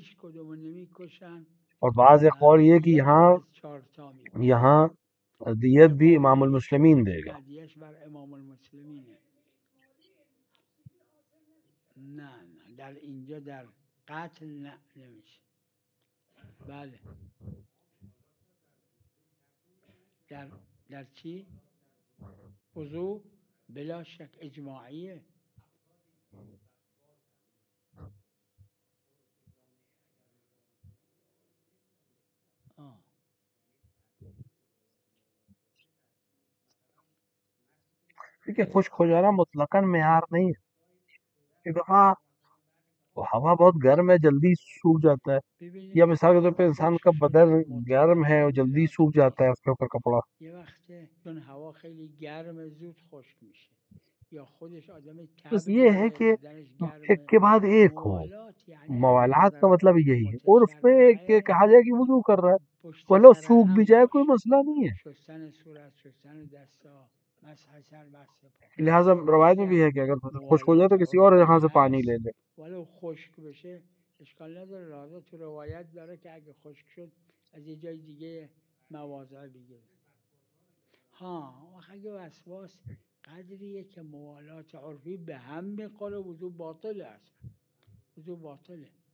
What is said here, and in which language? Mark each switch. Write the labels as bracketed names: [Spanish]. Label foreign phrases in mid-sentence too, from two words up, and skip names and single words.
[Urdu] اور بعض قول یہ کہ یہاں دیت بھی امام المسلمین دے گا. [Persian] نه در اینجا در قتل نه نمیشه. بله در چی؟ وضوع بلا شک اجماعیه. [Urdu] کیونکہ خشک ہو جانا مطلقاً معیار نہیں ہے. ایک دفعہ ہوا بہت گرم ہے جلدی سوکھ جاتا ہے, یا مثال کے طور پہ انسان کا بدن گرم ہے اور جلدی سوکھ جاتا ہے اس کے اوپر کپڑا. [Persian] یه وقت چون ہوا خیلی گرم زود خشک میشه, یا خودش آدم [Urdu] بس یہ ہے کہ ایک کے بعد ایک ہو. موالات کا مطلب یہی ہے. اور اس پہ کہ کہا جائے کہ وضو کر رہا ہے, بولو سوکھ بھی جائے کوئی مسئلہ نہیں ہے. [Persian] شستن صورت, شستن دستا, مسح سر, مسح پا. [Urdu] لہٰذا روایت میں بھی ہے کہ اگر خشک ہو جائے تو کسی اور جگہ سے پانی لے لے. [Persian] ولو خشک بشه اشکال نداره. لہذا تو روایت داره که اگه خشک شد از یه جای دیگه مواضع بگیره. ها اگه وسواس قدریه که موالات عرفی به هم میخوره, وضو باطله, اصلا وضو باطله.